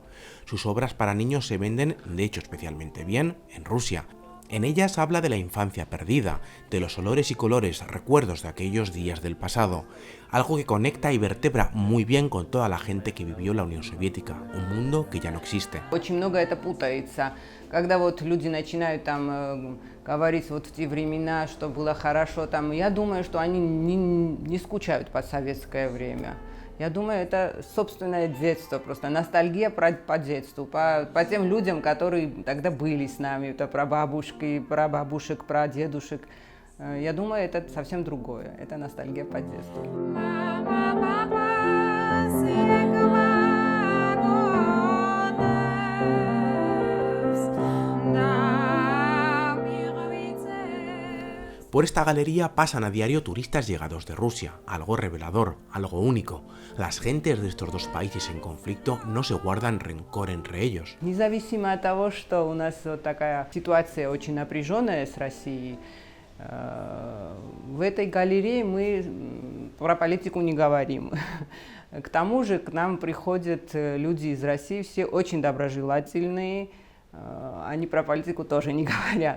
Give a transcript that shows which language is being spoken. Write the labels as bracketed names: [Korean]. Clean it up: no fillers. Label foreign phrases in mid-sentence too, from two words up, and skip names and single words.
[Spanish] Sus obras para niños se venden, de hecho, especialmente bien en Rusia. En ellas habla de la infancia perdida, de los olores y colores, recuerdos de aquellos días del pasado, algo que conecta y vertebra muy bien con toda la gente que vivió la Unión Soviética, un mundo que ya no existe. [Russian] Очень много это путается. Когда вот люди начинают говорить вот в те времена, что было хорошо, я думаю, что они не скучают по советское время. Я думаю, это собственное детство, просто ностальгия по детству, по тем людям, которые тогда были с нами, это про бабушки, про бабушек, про дедушек. Я думаю, это совсем другое, это ностальгия по детству. [Spanish] Por esta galería pasan a diario turistas llegados de Rusia, algo revelador, algo único. Las gentes de estos dos países en conflicto no se guardan rencor entre ellos. [Russian] Независимо от того, что у нас вот такая ситуация очень напряженная с Россией, в этой галерее мы про политику не говорим. К тому же к нам приходят люди из России, все очень доброжелательные, они про политику тоже не говорят.